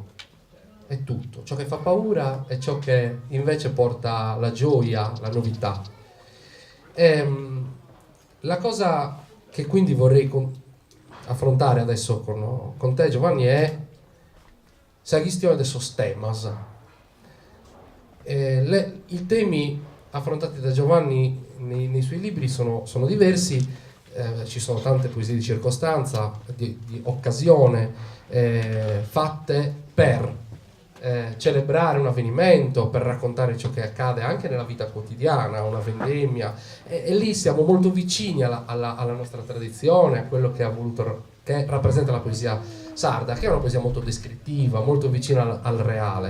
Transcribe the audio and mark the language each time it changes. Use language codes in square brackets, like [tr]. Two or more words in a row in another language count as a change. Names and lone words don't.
[it] È tutto. Ciò che fa paura è ciò che invece porta la gioia, la novità. La cosa che quindi vorrei affrontare adesso con te, Giovanni, è la questione [sc] de sos temas. [it] I temi affrontati da Giovanni nei suoi libri sono diversi. Ci sono tante poesie di circostanza, di occasione, fatte per celebrare un avvenimento, per raccontare ciò che accade anche nella vita quotidiana, una vendemmia, e lì siamo molto vicini alla nostra tradizione, a quello che rappresenta la poesia sarda, che è una poesia molto descrittiva, molto vicina al reale.